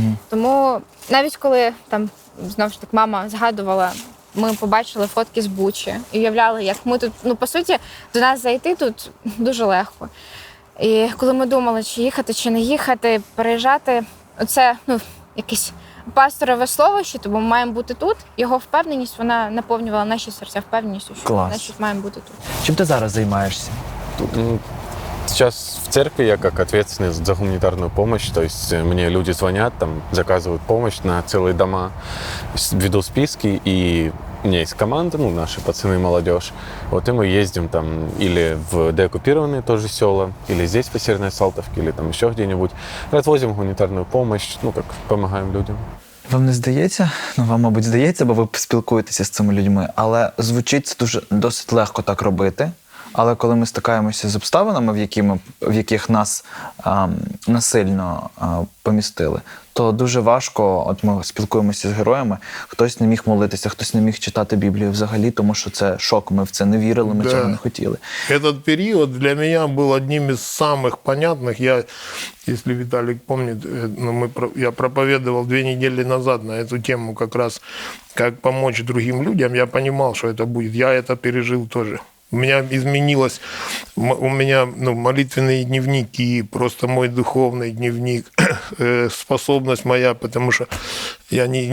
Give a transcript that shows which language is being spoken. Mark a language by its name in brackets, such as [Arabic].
[Ukrainian] Тому навіть коли там, знову ж таки, мама згадувала, ми побачили фотки з Бучі і уявляли, як ми тут, по суті, до нас зайти тут дуже легко. І коли ми думали, чи їхати, чи не їхати, переїжджати, оце, якесь пасторове слово, що ми маємо бути тут, його впевненість, вона наповнювала наші серця впевненістю, що значить маємо бути тут. Чим ти зараз займаєшся? [Russian] Сейчас в церкви я как ответственный за гуманитарную помощь, то есть мне люди звонят, там заказывают помощь на целые дома, веду списки, и у меня есть команда, наши пацаны, молодежь, вот и мы ездим там или в деоккупированные тоже села, или здесь по Северной Салтовке, или там еще где-нибудь, развозим гуманитарную помощь, как помогаем людям. [Ukrainian] Вам не здається? Вам, мабуть, здається, бо ви спілкуєтеся з цими людьми, але звучить це досить легко так робити. Але коли ми стикаємося з обставинами, в яких нас насильно помістили, то дуже важко, от ми спілкуємося з героями, хтось не міг молитися, хтось не міг читати Біблію взагалі, тому що це шок, ми в це не вірили, ми цього не хотіли. [Russian] Этот период для меня был одним из самых понятных. Если Виталик помнит, я проповедовал 2 недели назад на эту тему как раз, как помочь другим людям, я понимал, что это будет. Я это пережил тоже. У меня изменилось, молитвенные дневники, просто мой духовный дневник, способность моя, потому что я